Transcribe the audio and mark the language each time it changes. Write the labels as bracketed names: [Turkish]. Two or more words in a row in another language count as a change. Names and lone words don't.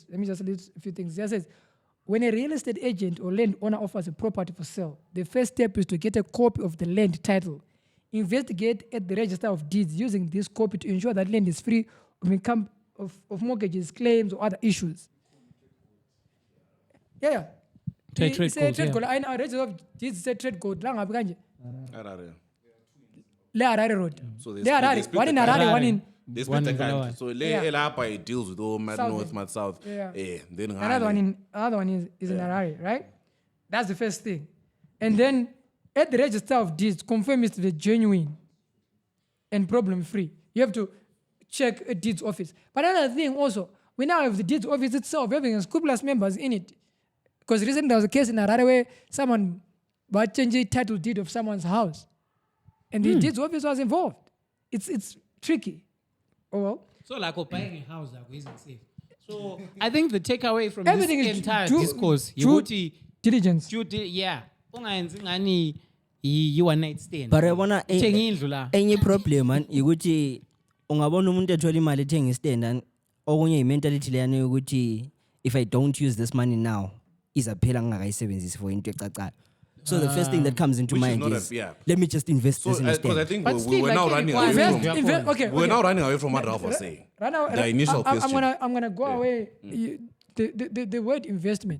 [English] Let me just read a few things. It just says, when a real estate agent or landowner offers a property for sale, the first step is to get a copy of the land title. Investigate at the register of deeds using this copy to ensure that land is free of mortgages, claims, or other issues. Yeah. Trade It's a codes, trade yeah. code. I know register of deeds say trade code. [North Ndebele] La ngapi kanje? [English] Harare. [North Ndebele] Le Harare Road. [English] So [North Ndebele] Le [English] they Harare. split One the in Harare, country. one in They One split the in country. Bulawayo. So Yeah. Elapa it deals with all Mad South. North, Mad South. Yeah. Then another one is in Harare, right? That's the first thing. And then at the register of deeds, confirm it's the genuine and problem free. You have to check a deeds office. But another thing also, we now have the deeds office itself having unscrupulous members in it. Because recently there was a case in Harare where someone but change the title deed of someone's house. And the deeds office was involved. It's tricky. Oh well. So like buying a house isn't safe. So I think the takeaway from Everything this is entire due- discourse, due diligence. yeah. [North Ndebele] Ungayenzi ngani yi- [English] one night stand. But I wanna [North Ndebele] Thenga indlu la. [English] any problem man [North Ndebele] ukuthi ungabona umuntu ethola imali ethenga istand and okunye imentality leyana yokuthi [English] if I don't use this money now [North Ndebele] izaphela ngingakayisebenzisi for into ecacayo. [English] So the first thing that comes into Which is mind not a- is yeah. let me just invest So, this in a because I stand. think But we still, were like, now running it away requires- from. Okay. We're now running away from what Ralph was saying. Right now, The initial question. I'm gonna go away. The word investment.